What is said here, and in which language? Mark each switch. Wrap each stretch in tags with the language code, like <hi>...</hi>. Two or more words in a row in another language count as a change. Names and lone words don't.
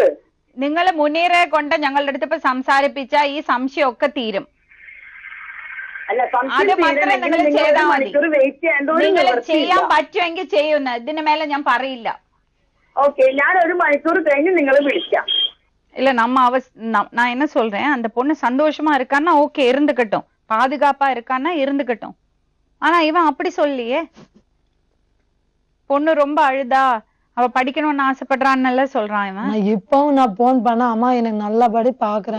<ml>നിങ്ങൾ മുനീറെ കൊണ്ട് ഞങ്ങളുടെ അടുത്ത് ഇപ്പൊ സംസാരിപ്പിച്ച ഈ സംശയമൊക്കെ തീരും. അത് മാത്രമേ നിങ്ങൾ ചെയ്താൽ മതി. നിങ്ങൾ ചെയ്യാൻ പറ്റുമെങ്കിൽ ചെയ്യുന്ന. ഇതിന് മേലെ ഞാൻ പറയില്ല. ஓகே, ഞാൻ 1 മണിക്കൂർ കഴിഞ്ഞ് നിങ്ങളെ വിളിക്കാം.</ml> <ta>இல்ல நான் என்ன சொல்றேன், அந்த பொண்ணு சந்தோஷமா இருக்கான்னா ஓகே இருந்துக்கட்டும், பாதுகாப்பா இருக்கான்னா இருந்துக்கட்டும். ஆனா இவன் அப்படி சொல்லியே. பொண்ணு ரொம்ப அழுதா, அவ படிக்கணும்னு ஆசைப்படுறான்னு சொல்றான் இவன். இப்பவும் நான் போன் பண்ண அம்மா எனக்கு நல்லபடி பாக்குறேன்.</ta>